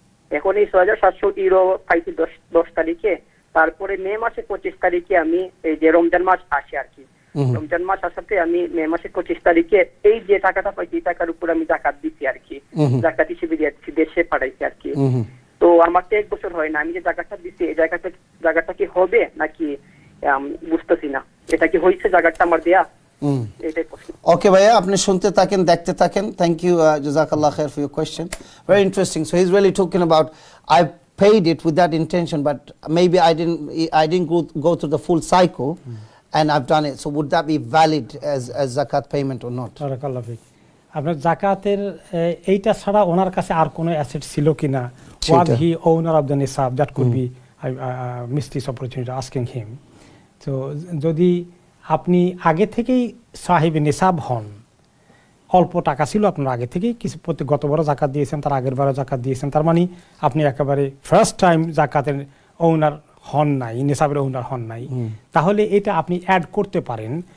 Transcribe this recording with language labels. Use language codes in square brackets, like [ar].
[bn] এখন এই 6,700 ইউরো পাইছি 10 তারিখে। তারপরে মে মাসের 25 তারিখে আমি এই যে রমজান মাস আসে আর কি, রমজান মাস আসাতে আমি মে মাসের 25 তারিখে এই যে টাকাটা পাইছি এই টাকার উপর আমি যাকাত দিছি আর কি, যাকাত হিসেবে দিয়েছি, দেশে পাঠাইছি আর কি। তো আমার তো 1 বছর হয় না, আমি যে জায়গাটা দিছি এই জায়গাটা কি হবে নাকি বুঝতেছি না, এটা কি হইছে জায়গাটা আমার দেয়া? এটাই প্রশ্ন। ওকে ভাইয়া, আপনি শুনতে থাকেন, দেখতে থাকেন। [en] Thank you, জাযাকাল্লাহ খাইর for your question, very interesting. So he is really talking about I paid it with that intention, but maybe I didn't go through the full cycle and I've done it. So would that be valid as zakat payment or not? [ar] বারাকাল্লাহ ফিক। [bn] আপনার জাকাতের এইটা ছাড়া ওনার কাছে আর কোনো asset ছিল কিনা? [en] Was he owner of the nisab? That could be, I missed this opportunity asking him. [bn] তো যদি আপনি আগে থেকেই সাহিবে নিসাব হন, অল্প টাকা ছিল আপনার আগে থেকেই, কিছু প্রতি গতবারও জাকাত দিয়েছেন, তার আগের বারও জাকাত দিয়েছেন, তার মানে আপনি একেবারে ফার্স্ট টাইম জাকাতের ওনার হন নাই, নিসাবের ওনার হন নাই, তাহলে এটা আপনি অ্যাড করতে পারেন।